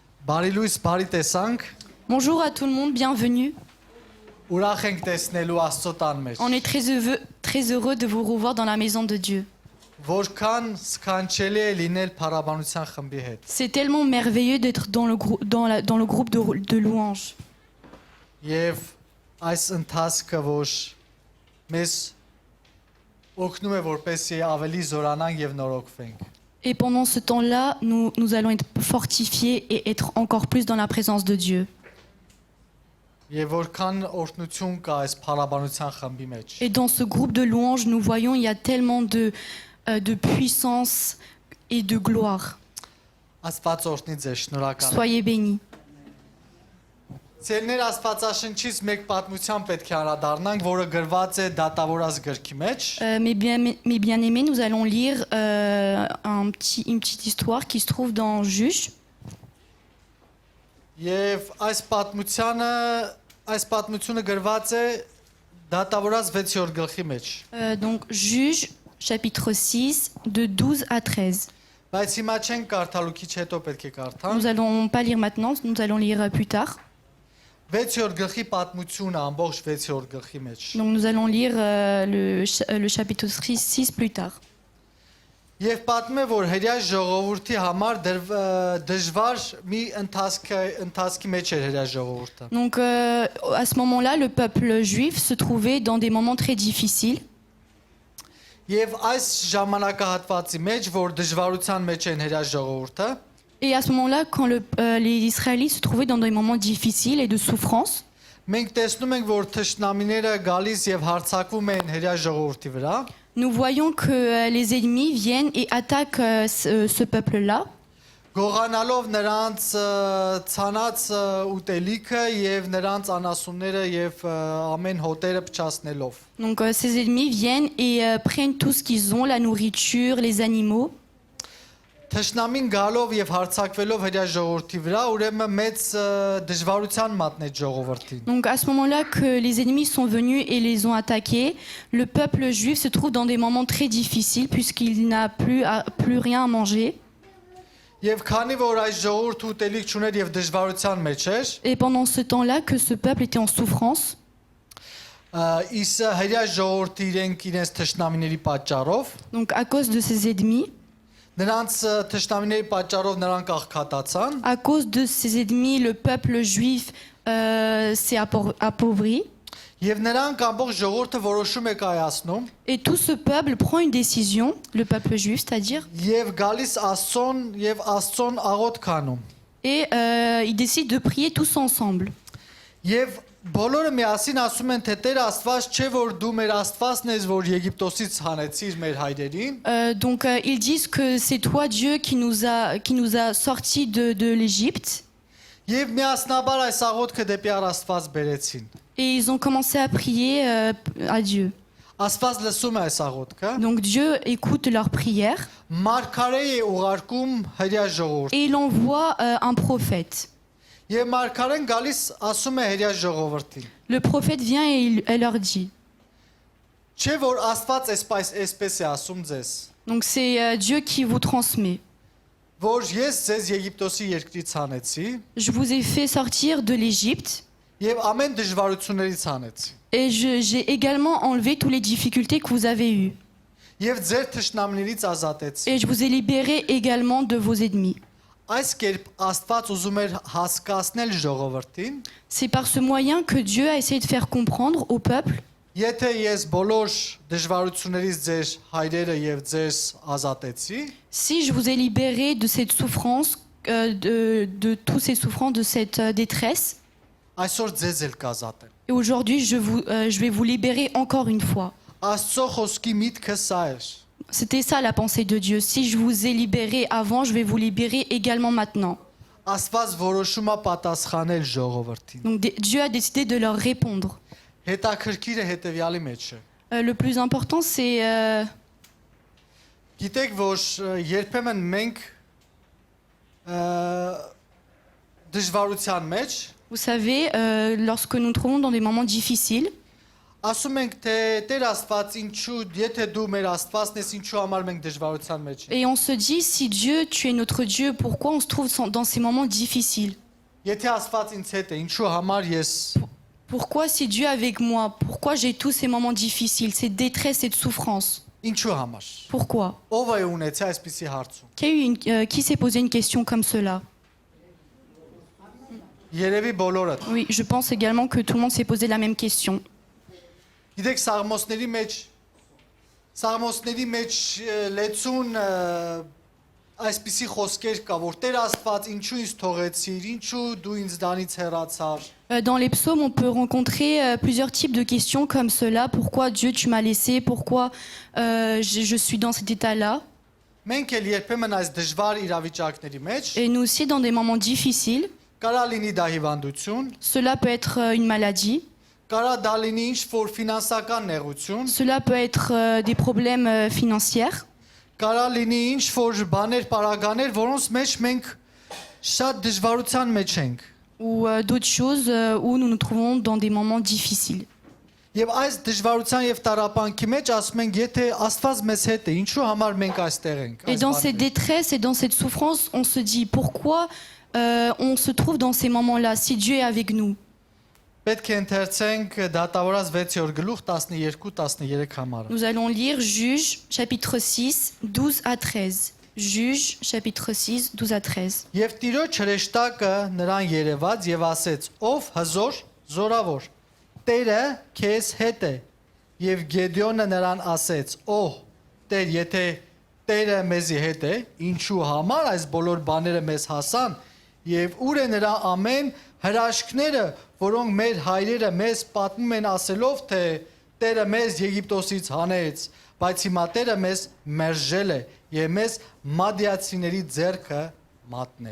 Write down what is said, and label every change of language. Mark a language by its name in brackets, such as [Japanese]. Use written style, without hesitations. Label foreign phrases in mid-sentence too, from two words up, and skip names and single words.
[Armenian] Բարի լույս, բարի տեսանք։ [French] Bonjour à tout le monde, bienvenue. [Armenian] Ուրախ ենք տեսնելու Աստծո տան մեջ։ [French] On est très heureux de vous revoir dans la maison de Dieu. [Armenian] Որքան սքանչելի է լինել փառաբանության խմբի հետ։ [French] C'est tellement merveilleux d'être dans le groupe de louanges. [Armenian] Եվ այս ընթացքը, որ մեզ օգնում է որպեսզի ավելի զորանանք եւ նորոգվենք։ [French] Et pendant ce temps-là, nous allons être fortifiés et être encore plus dans la présence de Dieu. [Armenian] Եվ որքան օրհնություն կա այս փառաբանության խմբի մեջ։ [French] Et dans ce groupe de louanges, nous voyons il y a tellement de puissance et de gloire. [Armenian] Աստված օրհնի ձեզ, շնորհակալ եմ։ [French] Soyez bénis. [Armenian] Ցերներ Աստվածաշնչից մեկ պատմության պետք է անդրադառնանք, որը գրված է Դատավորաց գրքի մեջ։ [French] Mes bien-aimés, nous allons lire une petite histoire qui se trouve dans Juge. [Armenian] Եվ այս պատմությունը գրված է Դատավորաց 6-րդ գլխի մեջ։ [French] Donc Juge, chapitre 6, de 12 à 13. [Armenian] Բայց հիմա չենք կարդալու, քիչ հետո պետք է կարդանք։ [French] Nous allons pas lire maintenant, nous allons lire plus tard. [Armenian] 6-րդ գլխի պատմությունը ամբողջ 6-րդ գլխի մեջ։ [French] Donc nous allons lire le chapitre 6 plus tard. [Armenian] Եվ պատմում է, որ հրեա ժողովրդի համար դժվար մի ընթացքի մեջ էր հրեա ժողովուրդը։ [French] Donc à ce moment-là, le peuple juif se trouvait dans des moments très difficiles. [Armenian] Եվ այս ժամանակահատվածի մեջ, որ դժվարության մեջ են հրեա ժողովուրդը, [French] Et à ce moment-là, quand les Israélites se trouvaient dans des moments difficiles et de souffrance, [Armenian] մենք տեսնում ենք, որ թշնամիները գալիս եւ հարձակվում են հրեա ժողովրդի վրա։ [French] nous voyons que les ennemis viennent et attaquent ce peuple-là. [Armenian] Գողանալով նրանց ցանած ուտելիքը եւ նրանց անասունները եւ ամեն հոտերը փչացնելով։ [French] Donc ces ennemis viennent et prennent tout ce qu'ils ont, la nourriture, les animaux. [Armenian] Թշնամին գալով եւ հարձակվելով հրեա ժողովրդի վրա, ուրեմն մեծ դժվարության մատնեց ժողովրդին։ [French] Donc à ce moment-là que les ennemis sont venus et les ont attaqués, le peuple juif se trouve dans des moments très difficiles puisqu'il n'a plus rien à manger. [Armenian] Եվ քանի որ այս ժողովուրդը ուտելիք չուներ եւ դժվարության մեջ էր, [French] Et pendant ce temps-là que ce peuple était en souffrance, [Armenian] իս հրեա ժողովրդի իրենց թշնամիների պատճառով, [French] donc à cause de ses ennemis, [Armenian] նրանց թշնամիների պատճառով նրանք աղքատացան, [French] à cause de ses ennemis, le peuple juif s'est appauvri. [Armenian] եւ նրանք ամբողջ ժողովուրդը որոշում է կայացնում [French] Et tout ce peuple prend une décision, le peuple juif, c'est-à-dire, [Armenian] եւ գալիս Աստծուն եւ Աստծուն աղոթ քանում։ [French] et ils décident de prier tous ensemble. [Armenian] Եվ բոլորը միասին ասում են, թե Տեր Աստված չէ, որ դու մեր Աստվածն ես, որ Եգիպտոսից հանեցիր մեր հայրերին։ [French] Donc ils disent que c'est toi Dieu qui nous a sortis de l'Égypte. [Armenian] Եվ միասնաբար այս աղոթքը դեպի Աստված բերեցին։ [French] Et ils ont commencé à prier à Dieu. [Armenian] Աստված լսում է այս աղոթքը։ [French] Donc Dieu écoute leurs prières [Armenian] Մարգարե է ուղարկում հրեա ժողովուրդ։ [French] et il envoie un prophète. [Armenian] Եվ մարգարեն գալիս ասում է հրեա ժողովրդին. [French] Le prophète vient et elle leur dit. [Armenian] Չէ որ Աստված այսպես է ասում ձեզ, [French] Donc c'est Dieu qui vous transmet. [Armenian] որ ես ձեզ Եգիպտոսի երկրից հանեցի [French] Je vous ai fait sortir de l'Égypte [Armenian] եւ ամեն դժվարություններից հանեցի։ [French] et j'ai également enlevé toutes les difficultés que vous avez eues. [Armenian] Եվ ձեր թշնամիներից ազատեցի։ [French] Et je vous ai libéré également de vos ennemis. [Armenian] Այս կերպ Աստված ուզում էր հասկացնել ժողովրդին, [French] C'est par ce moyen que Dieu a essayé de faire comprendre au peuple. [Armenian] եթե ես բոլոր դժվարություններից ձեր հայրերը եւ ձեզ ազատեցի, [French] Si je vous ai libéré de cette souffrance, de toutes ces souffrances, de cette détresse, [Armenian] այսօր ձեզ էլ կազատեմ։ [French] et aujourd'hui je vais vous libérer encore une fois. [Armenian] Աստծո խոսքի միտքը սա էր։ [French] C'était ça la pensée de Dieu. Si je vous ai libéré avant, je vais vous libérer également maintenant. [Armenian] Աստված որոշում է պատասխանել ժողովրդին։ [French] Donc Dieu a décidé de leur répondre. [Armenian] Հետաքրքիրը հետեւյալի մեջ է։ [French] Le plus important, c'est [Armenian] Գիտեք, որ երբեմն մենք դժվարության մեջ [French] vous savez, lorsque nous nous trouvons dans des moments difficiles, [Armenian] Ասում ենք թե Տեր Աստված ինչու, եթե դու մեր Աստվածն ես, ինչու համար մենք դժվարության մեջ ենք։ [French] Et on se dit, si Dieu, tu es notre Dieu, pourquoi on se trouve dans ces moments difficiles? [Armenian] Եթե Աստված ինձ հետ է, ինչու համար ես [French] Pourquoi si Dieu est avec moi? Pourquoi j'ai tous ces moments difficiles, ces détresses, cette souffrance? [Armenian] ինչու համար։ [French] Pourquoi? [Armenian] Ով է ունեցել այսպիսի հարցում։ [French] Qui s'est posé une question comme cela? [Armenian] Երևի բոլորը։ [French] Oui, je pense également que tout le monde s'est posé la même question. [Armenian] Գիտեք Սաղմոսների մեջ լեցուն այսպիսի խոսքեր կա, որ Տեր Աստված ինչու ինձ թողեցիր, ինչու դու ինձ դանից հեռացար։ [French] Dans les psaumes, on peut rencontrer plusieurs types de questions comme cela. Pourquoi Dieu, tu m'as laissé? Pourquoi je suis dans cet état-là? [Armenian] Մենք էլ երբեմն այս դժվար իրավիճակների մեջ [French] Et nous aussi, dans des moments difficiles, [Armenian] կարա լինի դա հիվանդություն, [French] cela peut être une maladie, [Armenian] կարա դա լինի ինչ-որ ֆինանսական նեղություն, [French] cela peut être des problèmes financiers, [Armenian] կարա լինի ինչ-որ բաներ, պարագաներ, որոնց մեջ մենք շատ դժվարության մեջ ենք։ [French] ou d'autres choses où nous nous trouvons dans des moments difficiles. [Armenian] Եվ այս դժվարության եւ տարապանքի մեջ ասում ենք, եթե Աստված մեզ հետ է, ինչու համար մենք այստեղ ենք։ [French] Et dans cette détresse et dans cette souffrance, on se dit pourquoi on se trouve dans ces moments-là, si Dieu est avec nous. [Armenian] Պետք է ընթերցենք դատավորած 6-րդ գլուխ 12-13 համարը։ [French] Nous allons lire Juges, chapitre 6, 12 à 13. Juges, chapitre 6, 12 à 13. [Armenian] Եվ Տիրոջ հրեշտակը նրան երևաց եւ ասեց. Ով հզոր, զորավոր, Տերը քեզ հետ է։ Եվ Գեդեոնը նրան ասեց. Օհ, Տեր, եթե Տերը մեզի հետ է, ինչու համար այս բոլոր բաները մեզ հասան եւ ուր է նրա ամեն հրաշքները, որոնք մեր հայրերը մեզ պատմում են ասելով, թե Տերը մեզ Եգիպտոսից հանեց, բայց հիմա Տերը մեզ մերժել է եւ մեզ մադիացիների ձեռքը մատնել։